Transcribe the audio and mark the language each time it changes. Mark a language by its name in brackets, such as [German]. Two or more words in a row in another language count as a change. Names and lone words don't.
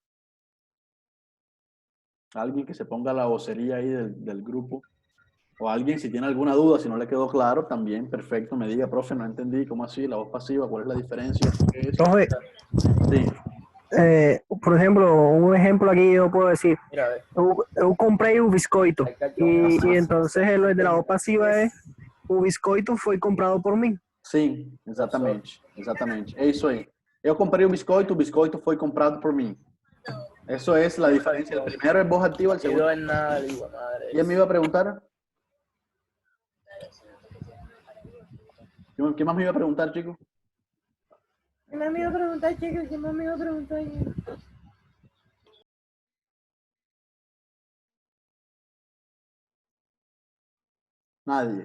[Spanish] Alguien que se ponga la vocería ahí del grupo. O alguien, si tiene alguna duda, si no le quedó claro, también, perfecto, me diga, profe, no entendí, ¿cómo así? La voz pasiva, ¿cuál es la diferencia? ¿Qué es? Profe, Sí, por ejemplo, un ejemplo aquí yo puedo decir, [Portuguese] eu comprei o biscoito [Spanish] y entonces el de la voz pasiva es, [Portuguese] o biscoito foi comprado por mim. sim, exatamente, exatamente. É isso aí. Eu comprei o biscoito foi comprado por mim. [Spanish] Eso es la diferencia. El primero es voz activa, el segundo. ¿Quién me iba a preguntar? ¿Qué más me iba a preguntar, chico? ¿Qué más me iba a preguntar, chicos? ¿Qué más me iba a preguntar? Nadie.